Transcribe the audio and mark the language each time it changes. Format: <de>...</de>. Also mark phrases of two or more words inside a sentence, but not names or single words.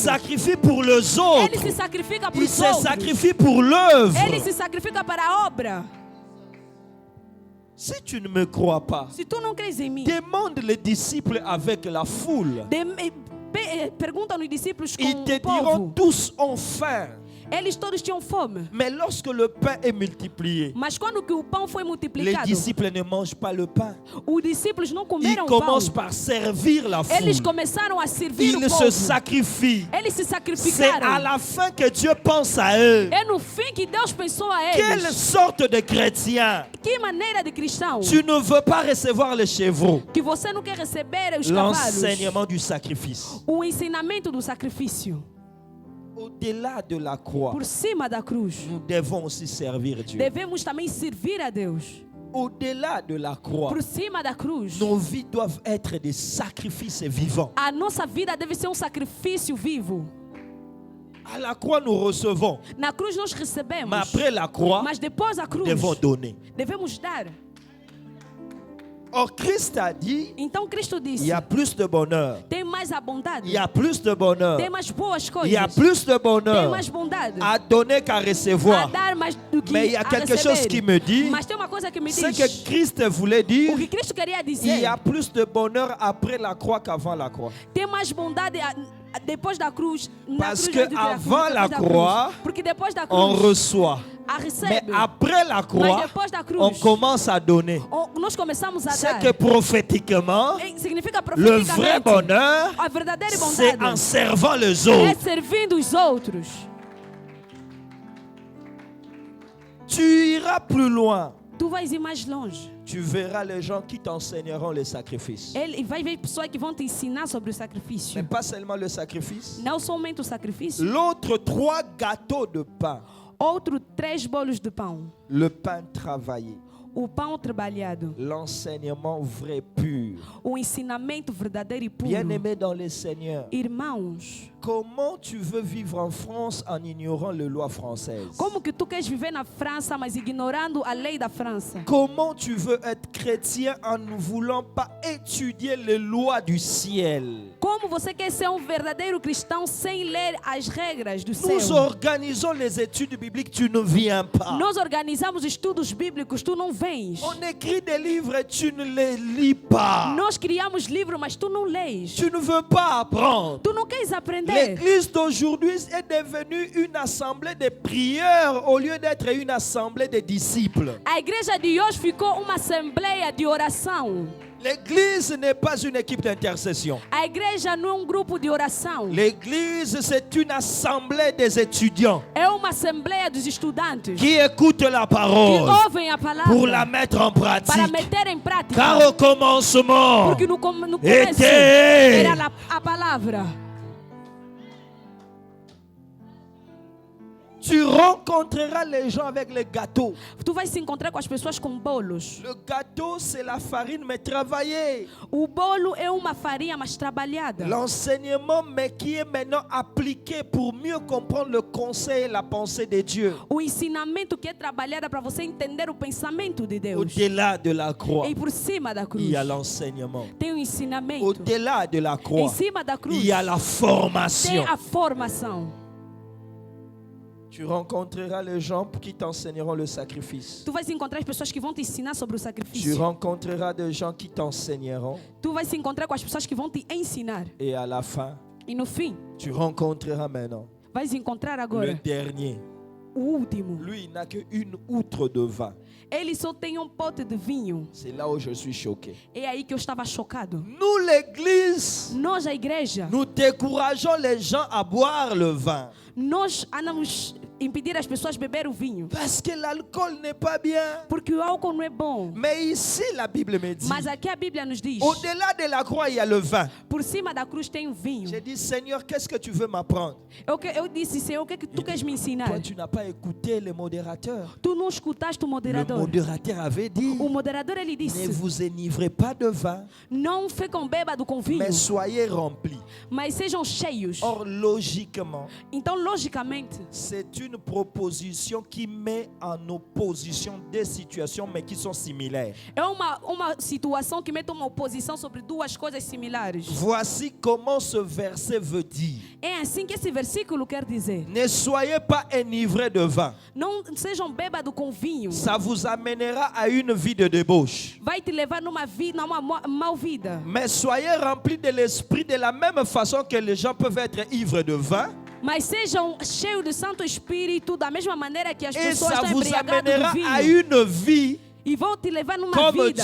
<fr>sacrifient pour les</fr> <pt>Ele se</pt> <fr>autres.</fr> <pt>sacrifica para</pt> <fr>Ils</fr> <pt>os</pt> <fr>se</fr> <pt>outros.</pt> <fr>sacrifient pour l'œuvre.</fr> <pt>Ele se sacrifica para a obra.</pt> <fr>Si tu ne me crois pas,</fr> <pt>Se tu não crês em mim,</pt> <fr>demande les disciples avec la foule.</fr> <pt>pergunta nos discípulos com</pt> <fr>Ils te</fr> <pt>o</pt> <fr>diront</fr> <pt>povo.</pt> <fr>tous ont faim.</fr> <pt>Eles todos tinham fome.</pt> <fr>Mais lorsque le pain est multiplié,</fr> <pt>Mas quando que o pão foi</pt> <fr>les</fr> <pt>multiplicado,</pt> <fr>disciples ne mangent pas le pain.</fr> <pt>os discípulos não</pt> <fr>Ils</fr> <pt>comeram pão.</pt> <fr>commencent par servir la</fr> <pt>Eles</pt> <fr>foule.</fr> <pt>começaram a servir o</pt> <fr>Ils se</fr> <pt>povo.</pt> <fr>sacrifient.</fr> <pt>Eles se</pt> <fr>C'est à</fr> <pt>sacrificaram.</pt> <fr>la fin que Dieu pense à eux.</fr> <pt>É no fim que Deus pensou a</pt> <fr>Quelle</fr> <pt>eles.</pt> <fr>sorte de chrétien?</fr> <pt>Que maneira de cristão</pt> <fr>Tu ne veux pas recevoir les chevreaux.</fr> <pt>que você não quer receber os cavalos.</pt> <fr>L'enseignement du sacrifice.</fr> <pt>O ensinamento do sacrifício.</pt> <fr>Au-delà de la croix,</fr> <pt>Por cima da cruz.</pt> <fr>nous devons aussi servir Dieu.</fr> <pt>Devemos também servir a Deus.</pt> <fr>Au-delà de la croix,</fr> <pt>Por cima da cruz.</pt> <fr>nos vies doivent être des sacrifices vivants.</fr> <pt>A nossa vida deve ser um sacrifício vivo.</pt> <fr>À la croix, nous recevons.</fr> <pt>Na cruz nós recebemos.</pt> <fr>Mais après la croix,</fr> <pt>Mas depois da</pt> <fr>nous</fr> <pt>cruz,</pt> <fr>devons donner.</fr> <pt>devemos dar.</pt> <fr>Or, Christ a dit,</fr> <pt>Então Cristo disse,</pt> <fr>il y a plus de bonheur.</fr> <pt>tem mais a bondade,</pt> <fr>Il y a plus de bonheur.</fr> <pt>tem mais boas coisas,</pt> <fr>Il y a plus de</fr> <pt>tem</pt> <fr>bonheur</fr> <pt>mais bondade,</pt> <fr>à donner qu'à</fr> <pt>a</pt> <fr>recevoir.</fr> <pt>dar mais do que</pt> <fr>Mais il y a</fr> <pt>a</pt> <fr>quelque</fr> <pt>receber.</pt> <fr>chose qui me dit,</fr> <pt>Mas tem uma coisa que me</pt> <fr>ce</fr> <pt>diz,</pt> <fr>que Christ voulait dire,</fr> <pt>o que Cristo queria</pt> <fr>il</fr> <pt>dizer,</pt> <fr>y a plus de bonheur après la croix qu'avant la croix.</fr> <pt>tem mais bondade depois da cruz, na</pt> <fr>Parce</fr> <pt>cruz</pt> <fr>que</fr> <pt>do que a cruz,</pt> <fr>avant</fr> <pt>depois</pt> <fr>la</fr> <pt>da</pt> <fr>croix,</fr> <pt>cruz. Porque depois da</pt> <fr>On</fr> <pt>cruz,</pt> <fr>reçoit.</fr> <pt>a</pt> <fr>Mais</fr> <pt>recebe,</pt> <fr>après la</fr> <pt>mas</pt> <fr>croix,</fr> <pt>depois da cruz,</pt> <fr>on commence à donner.</fr> <pt>nós começamos a</pt> <fr>C'est</fr> <pt>dar.</pt> <fr>que prophétiquement,</fr> <pt>Significa</pt> <fr>le vrai</fr> <pt>profeticamente,</pt> <fr>bonheur,</fr> <pt>a verdadeira</pt> <fr>c'est</fr> <pt>bondade</pt> <fr>en servant les</fr> <pt>é</pt> <fr>autres.</fr> <pt>servindo os outros.</pt> <fr>Tu iras plus loin.</fr> <pt>Tu vais ir mais longe.</pt> <fr>Tu verras les gens qui t'enseigneront les sacrifices.</fr> <pt>Ele vai ver pessoas que vão te ensinar sobre o sacrifício.</pt> <fr>Mais pas seulement le sacrifice.</fr> <pt>Não somente o sacrifício.</pt> <fr>L'autre 3 gâteaux de pain.</fr> <pt>Outro 3 bolos de pão.</pt> <fr>Le pain travaillé.</fr> <pt>O pão trabalhado.</pt> <fr>L'enseignement vrai pur.</fr> <pt>O ensinamento verdadeiro e puro.</pt> <fr>Bien-aimé dans le Seigneur,</fr> <pt>Irmãos,</pt> <fr>comment tu veux vivre en France en ignorant les lois françaises?</fr> <pt>como que tu queres viver na França, mas ignorando a lei da França?</pt> <fr>Comment tu veux être chrétien en ne voulant pas étudier les lois du ciel?</fr> <pt>Como você quer ser verdadeiro cristão sem ler as regras do céu?</pt> <fr>Nous organisons les études bibliques, tu ne viens pas.</fr> <pt>Nós organizamos estudos bíblicos, tu não vens.</pt> <fr>On écrit des livres et tu ne les lis pas.</fr> <pt>Nós criamos livros, mas tu não lês.</pt> <fr>Tu ne veux pas apprendre.</fr> <pt>Tu não queres aprender.</pt> <fr>L'église d'aujourd'hui est devenue une assemblée de prieurs au lieu d'être une assemblée de disciples.</fr> <pt>A igreja de hoje ficou uma assembleia de oração.</pt> <fr>L'église n'est pas une équipe d'intercession.</fr> <pt>A igreja não é grupo de oração.</pt> <fr>L'église, c'est une assemblée des étudiants</fr> <pt>É uma assembleia dos estudantes</pt> <fr>qui écoutent la</fr> <pt>que</pt> <fr>parole</fr> <pt>ouvem a palavra</pt> <fr>pour la mettre en</fr> <pt>para</pt> <fr>pratique.</fr> <pt>meter em prática.</pt> <fr>Car au commencement,</fr> <pt>Porque no começo</pt> <fr>était</fr> <pt>era a palavra.</pt> <fr>tu rencontreras les gens avec les gâteaux.</fr> <pt>Tu vai se encontrar com as pessoas com bolos.</pt> <fr>Le gâteau, c'est la farine, mais travaillée.</fr> <pt>O bolo é uma farinha mais trabalhada.</pt> <fr>L'enseignement, mais qui est maintenant appliqué pour mieux comprendre le conseil et la pensée de Dieu.</fr> <pt>O ensinamento que é trabalhado para você entender o pensamento de Deus.</pt> <fr>Au-delà de la croix,</fr> <pt>E por cima da cruz</pt> <fr>il y a l'enseignement.</fr> <pt>tem o ensinamento.</pt> <fr>Au-delà de la</fr> <pt>Em</pt> <fr>croix,</fr> <pt>cima da cruz</pt> <fr>il y a la</fr> <pt>tem</pt> <fr>formation.</fr> <pt>a formação.</pt> <fr>Tu rencontreras les gens qui t'enseigneront le sacrifice.</fr> <pt>Tu vais encontrar as pessoas que vão te ensinar sobre o</pt> <fr>Tu</fr> <pt>sacrifício.</pt> <fr>rencontreras des gens qui t'enseigneront.</fr> <pt>Tu vais se encontrar com as pessoas que vão te ensinar.</pt> <fr>Et à la fin,</fr> <pt>E no fim,</pt> <fr>tu rencontreras maintenant</fr> <pt>vais encontrar</pt> <fr>le</fr> <pt>agora</pt> <fr>dernier.</fr> <pt>o último.</pt> <fr>Lui, il n'a qu'une outre de vin.</fr> <pt>Ele só tem um pote de vinho.</pt> <fr>C'est là où je suis choqué.</fr> <pt>É aí que eu estava chocado.</pt> <fr>Nous, l'église,</fr> <pt>Nós, a igreja,</pt> <fr>nous décourageons les gens à boire le vin.</fr> <pt>nós andamos impedir as pessoas beber o vinho.</pt> <fr>Parce que l'alcool n'est pas bien.</fr> <pt>Porque o álcool não é bom.</pt> <fr>Mais ici, la Bible me dit,</fr> <pt>Mas aqui a Bíblia nos diz,</pt> <fr>au-delà de la croix, il y a le vin.</fr> <pt>por cima da cruz tem o vinho.</pt> <fr>J'ai dit, Seigneur, qu'est-ce que tu veux m'apprendre?</fr> <pt>Eu disse, Senhor, o que é que tu queres me ensinar?</pt> <fr>Toi, tu n'as pas écouté le modérateur.</fr> <pt>Tu não escutaste o</pt> <fr>Le</fr> <pt>moderador.</pt> <fr>modérateur avait dit,</fr> <pt>O moderador, ele</pt> <fr>ne</fr> <pt>disse,</pt> <fr>vous enivrez pas de vin,</fr> <pt>não fiquem bêbados com vinho,</pt> <fr>mais soyez remplis.</fr> <pt>mas sejam cheios.</pt> <fr>Or, logiquement,</fr> <pt>Então, logicamente,</pt> <fr>c'est une proposition qui met en opposition des situations, mais qui sont similaires.</fr> <pt>é uma situação que mete uma oposição sobre duas coisas similares.</pt> <fr>Voici comment ce verset veut dire.</fr> <pt>É assim que esse versículo quer dizer.</pt> <fr>Ne soyez pas enivrés de vin.</fr> <pt>Não sejam bêbados com vinho.</pt> <fr>Ça vous amènera à une vie de débauche.</fr> <pt>Vai te levar numa mal vida.</pt> <fr>Mais soyez remplis de l'esprit de la même façon que les gens peuvent être ivres de vin.</fr> <pt>Mas sejam cheios do Santo Espírito da mesma maneira que as</pt> <fr>Et</fr> <pt>pessoas</pt> <fr>ça</fr> <pt>estão</pt> <fr>vous</fr> <pt>embriagadas</pt> <fr>amènera</fr> <pt>do</pt> <fr>à</fr> <pt>vinho.</pt> <fr>une vie</fr> <pt>E vão te levar numa</pt> <fr>comme</fr> <pt>vida</pt>